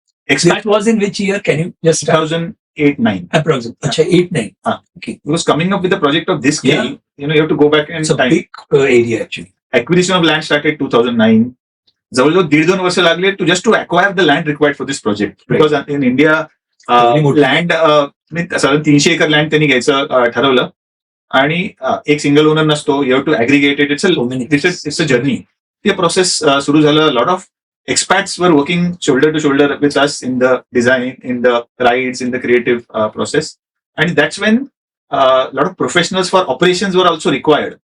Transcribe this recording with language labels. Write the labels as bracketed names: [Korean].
[English] That was in which year? Can you just start? 2008-9. Approximately. Acha, 8-9. Okay. Because coming up with a project of this scale, Yeah. you have to go back in It's a time. big area actually. Acquisition of land started 2009. [Marathi] जवळजवळ 1.5-2 वर्ष लागले [English] to acquire the land required for this project. Right. Because in India, Very motive. [Marathi] land, साधारण 300 acre land त्यांनी घ्यायचं ठरवलं. आणि एक single owner नसतो. [English] You have to aggregate it. So many It's a journey. The process [Marathi] सुरू झालं. [English] A lot of expats were working shoulder to shoulder with us in the design, in the rides, in the creative process. And that's when a lot of professionals for operations were also required.